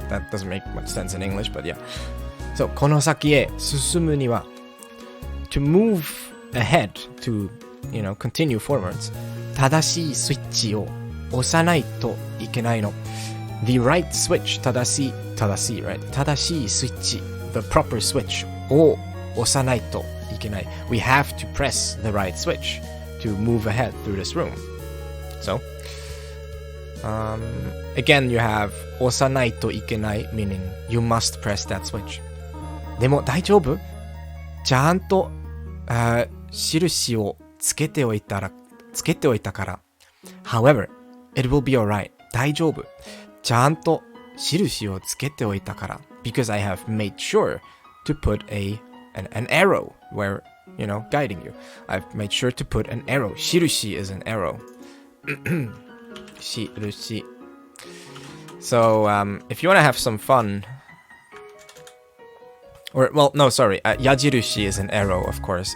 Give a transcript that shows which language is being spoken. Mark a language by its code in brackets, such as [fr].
[en] That doesn't make much sense in English, but yeah. So, [ja] この先へ進むには [en] to move ahead, to, you know, continue forwards. [ja] 正しいスイッチを押さないといけないの. [en] The right switch, 正しい right? [ja] 正しいスイッチ [en] the proper switch [ja] を押さないといけない. [en] We have to press the right switch to move ahead through this room. So, again you have [ja] 押さないといけない [en] meaning you must press that switch. [ja] でも大丈夫? ちゃんと、印をつけておいたから. [en] However, it will be alright. [ja] 大丈夫. ちゃんと印をつけておいたから. [en] Because I have made sure to put an arrow where, you know, guiding you. I've made sure to put an arrow. 印 is an arrow. 印. So, if you want to have some fun, or, well, no, sorry, 矢印 is an arrow, of course.